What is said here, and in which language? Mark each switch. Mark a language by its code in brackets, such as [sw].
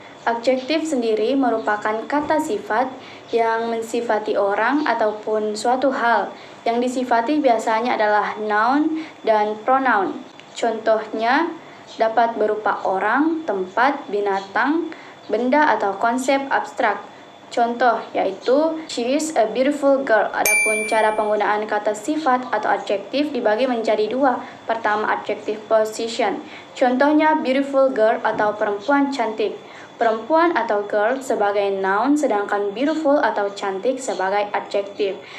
[id] Adjektif sendiri merupakan kata sifat yang mensifati orang ataupun suatu hal. Yang disifati biasanya adalah noun dan pronoun. Contohnya dapat berupa orang, tempat, binatang, benda atau konsep abstrak. Contoh yaitu [en] she is a beautiful girl. [id] Adapun cara penggunaan kata sifat atau adjektif dibagi menjadi dua. Pertama, adjective position. Contohnya [en] beautiful girl [id] atau perempuan cantik. Perempuan atau girl sebagai noun, sedangkan beautiful atau cantik sebagai adjektif.